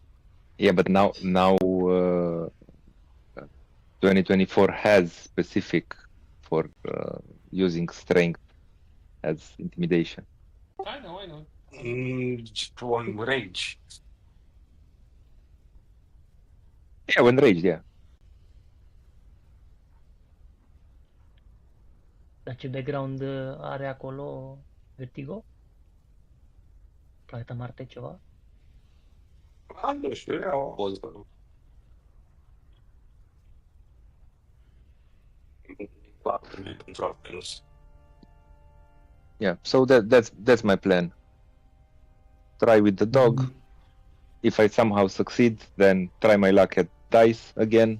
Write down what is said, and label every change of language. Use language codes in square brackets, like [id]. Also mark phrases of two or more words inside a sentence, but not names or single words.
[en] Yeah, but now 2024 has specific for using strength as intimidation. I know. Just one rage. Yeah, when raged, yeah. [ro] Dar ce background are acolo Vertigo? Planeta Marte ceva? Nu știu, eu fost. [en] Yeah, so that's my plan. Try with the dog. If I somehow succeed, then try my luck at dice again.